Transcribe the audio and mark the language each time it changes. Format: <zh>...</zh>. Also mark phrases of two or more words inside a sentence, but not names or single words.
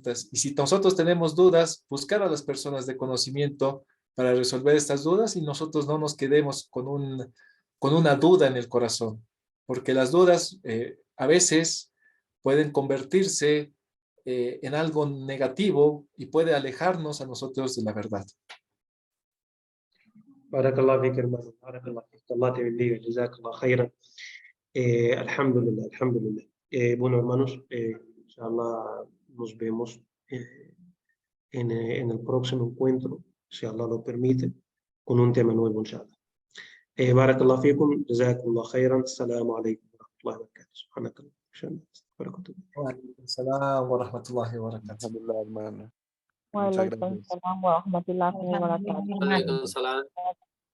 <es>Y si nosotros tenemos dudas, buscar a las personas de conocimiento para resolver estas dudas y nosotros no nos quedemos con una duda en el corazón, porque las dudas a veces pueden convertirse en algo negativo y puede alejarnos a nosotros de la verdad.</es> <ar>بارك الله فيك, hermano. بارك الله فيك.</ar> <es>Allah te bendiga.</es> <ar>جزاك الله خيرا. الحمد لله، الحمد لله.</ar> <es>Bueno, hermanos,</es> <ar>إن شاء الله</ar> <es>nos vemos en el próximo encuentro, si Allah lo permite, con un tema nuevo,</es> <ar>إن شاء الله. بارك الله فيكم. جزاك الله خيرا. السلام عليكم ورحمة الله وبركاته. سبحانك الله. بركاته. وعليكم السلام ورحمة الله وبركاته. Alhamdulillah,</ar> <es>hermano. Muchas</es> <ar>وعليكم السلام</ar> <es>gracias.</es> <ar>ورحمة الله وبركاته. وعليكم السلام.</ar>